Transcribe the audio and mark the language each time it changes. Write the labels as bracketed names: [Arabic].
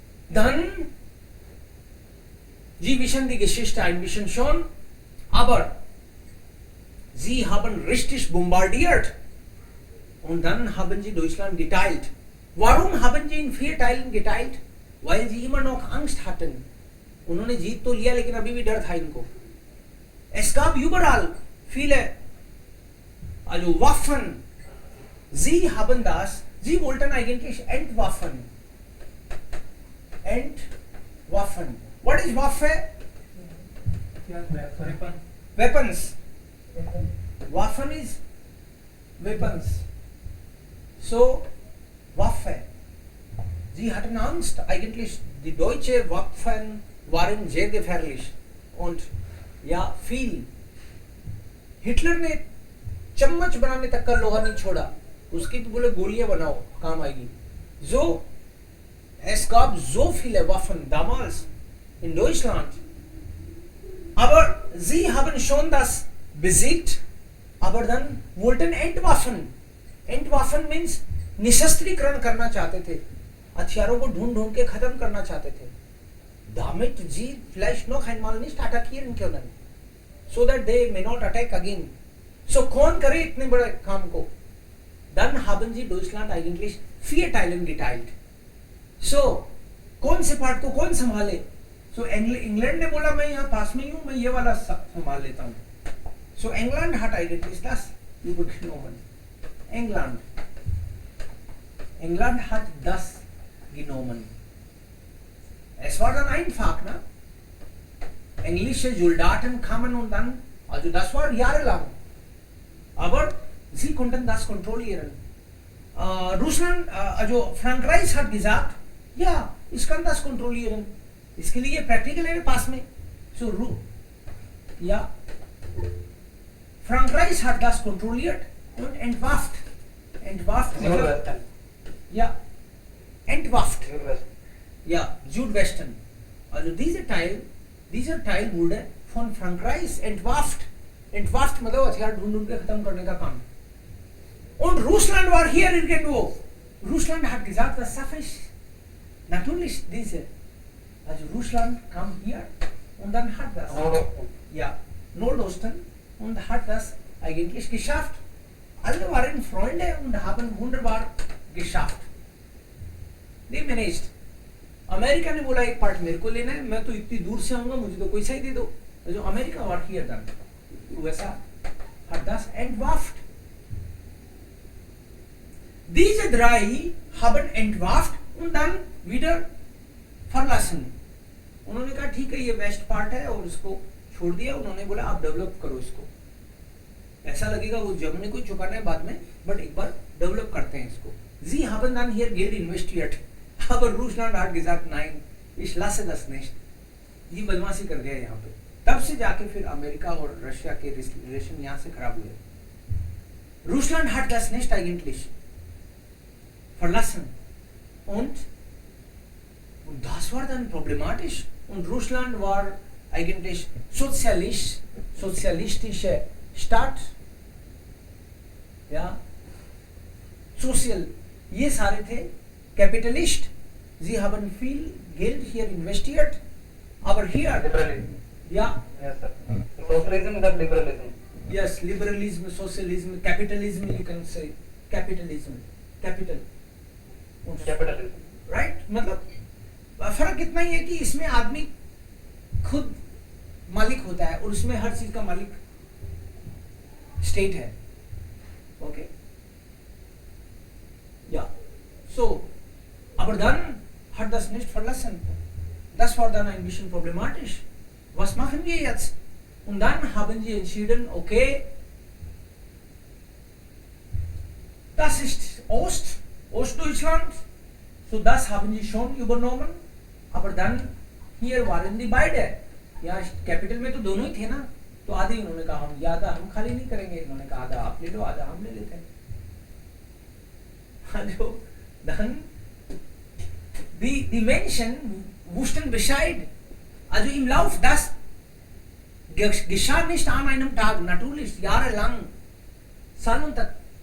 [German] Dann, sie wissen die Geschichte ein bisschen schon, aber sie haben richtig bombardiert und dann haben sie Deutschland geteilt. Warum haben sie in 4 Teilen geteilt? Weil sie immer noch Angst hatten. [Hindi] उन्होंने जीत तो लिया, लेकिन अभी भी डर था इनको. [German] Es gab überall viele, also Waffen. Sie haben das, sie wollten eigentlich entwaffnen. Entwaffen. [English] What is Waffe? Weapons. Waffen is weapons. [German] So, Waffe. Sie hatten Angst. Eigentlich, die deutsche Waffen waren sehr gefährlich. Und ja, viel. [Hindi] Hitler ने चम्मच बनाने तक का लोहा नहीं छोड़ा. उसकी तो बोले गोलियां बनाओ, काम आएगी. [German] So, es gab so viele Waffen damals in Deutschland. Aber sie haben schon das besiegt, aber dann wollten entwaffen. [Hindi] Entwaffen means निशस्त्रीकरण करना चाहते थे. हथियारों को ढूंढ के खत्म करना चाहते थे. [German] Damit sie vielleicht noch einmal nicht attackieren können. [English] So that they may not attack again. [Hindi] So कौन करे इतने बड़े काम को? [German] Dann haben sie Deutschland eigentlich 4 Teilen geteilt. [Hindi] So कौन से पार्ट को कौन संभाले? So इंग्लैंड ने बोला मैं यहाँ पास में ही हूँ, मैं ये वाला संभाल लेता हूँ. [German] So England hat eigentlich das übergenommen. England hat das genommen. Es war dann einfach, ne? Englische Soldaten kamen und dann, also das war jahrelang. Aber sie konnten das kontrollieren. Russland, also Frankreich hat gesagt, ja, ich kann das kontrollieren. [Hindi] इसके लिए practical है पास में. [German] So, ja, Frankreich hat das kontrolliert und entwaffnet. Ja, Entwaffnet. Südwest. Ja, Südwesten. Also diese Teil wurde von Frankreich entwaffnet. [Hindi] Entwaffnet मतलब हथियार ढूंढ के खत्म करने का काम. [German] Und Russland war hier irgendwo. Russland hat gesagt, das schaffe ich. Natürlich diese. Also Russland kam hier und dann hat das. Ja, Nordosten und hat das eigentlich geschafft. Alle waren Freunde und haben wunderbar geschafft. [English] They managed. [Hindi] America ने बोला एक part मेरे को लेना है, मैं तो इतनी दूर से आऊंगा, मुझे तो कोई सा ही दे दो. [German] Also America war hier dann. USA hat das entwaffnet. Diese drei haben entwaffnet und dann wieder verlassen. [Hindi] उन्होंने कहा ठीक है ये वेस्ट पार्ट है और इसको छोड़ दिया. उन्होंने बोला आप डेवलप करो इसको. ऐसा लगेगा वो जर्मनी को चुकाना है बाद में, बट एक बार डेवलप करते हैं इसको. [German] Sie haben dann hier Geld investiert. Aber Russland hat gesagt nein, ich lasse das nicht. [Hindi] ये बदमाशी कर दिया यहाँ पे. तब से जाके फिर अमेरिका और रशिया के रिलेशन यहाँ से खराब हुए. [German] Russland hat das nicht eigentlich verlassen und das war dann problematisch. Und Russland war eigentlich sozialistische Staat, ja, sozial, [Hindi] ये सारे थे capitalist. [German] Sie haben viel Geld hier investiert, aber hier, [English] Liberalism. [German] ja, [English] Yes, sir. Socialism is liberalism. yes, liberalism, socialism, capitalism, you can say capitalism, capital, Capitalism. right? [Hindi] मतलब फर्क इतना ही है कि इसमें आदमी खुद मालिक होता है और उसमें हर चीज का मालिक स्टेट है. [German] ओके, ja, so, aber dann hat das nicht verlassen. Das war dann ein bisschen problematisch. Was machen wir jetzt? Und dann haben sie entschieden, okay, das ist Ostdeutschland, so das haben sie schon übernommen, aber dann hier waren die beide. [Hindi] या capital में तो दोनों ही थे ना, तो आधे उन्होंने कहा हम आधा हम खाली नहीं करेंगे, इन्होंने कहा आधा आप ले लो आधा हम ले लेते हैं. [German] Also dann die Menschen wussten Bescheid. Also im Lauf das geschah nicht an einem Tag, natürlich jahrelang, [Hindi] सालों तक.